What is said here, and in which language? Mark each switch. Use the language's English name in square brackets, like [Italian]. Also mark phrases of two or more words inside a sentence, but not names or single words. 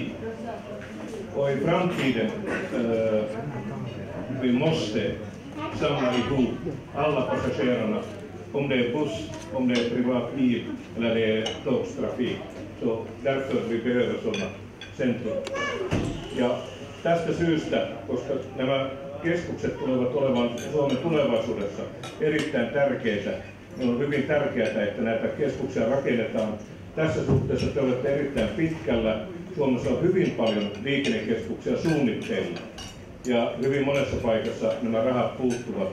[Swedish] Och i framtiden vi måste samla ihop alla passagerarna, om det är buss, om det är privat bil eller det är tågtrafik. Så därför vi behöver sådana centrum. [Finnish] Ja tästä syystä, koska nämä keskukset tulevat olemaan Suomen tulevaisuudessa erittäin tärkeitä, niin on hyvin tärkeää, että näitä keskuksia rakennetaan. Tässä suhteessa te olette erittäin pitkällä. Suomessa on hyvin paljon liikennekeskuksia suunnitteilla ja hyvin monessa paikassa nämä rahat puuttuvat.